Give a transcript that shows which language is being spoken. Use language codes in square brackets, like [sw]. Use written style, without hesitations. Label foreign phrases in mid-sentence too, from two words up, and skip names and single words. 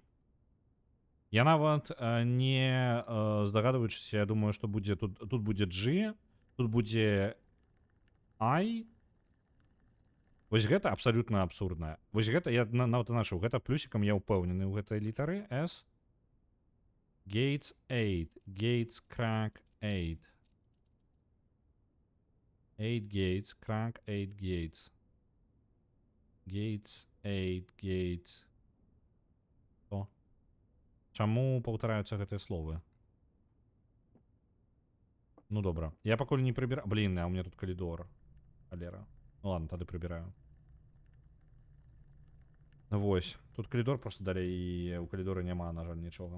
[be] Я нават не здагадваючыся, я думаю, што будзе тут будзе G, тут будзе I. Вось гэта абсалютна абсурдна. Вось гэта я нават нашаў, гэта плюсікам я ўпэўнены ў гэтай літары S. [en] Gates 8. Gates crack 8. 8 gates, crack 8 gates. Gates, 8 gates. О. [be] Чаму паўтараюцца гэтыя словы? Ну добра. Я пакуль не прыбіраю. Блін, а [ru] у меня [be] тут калідор. Халера. [ru] Ну ладно, [be] тады прыбіраю. Вось. Тут калідор просто далей, і ў калідоры няма, на жаль, нічога.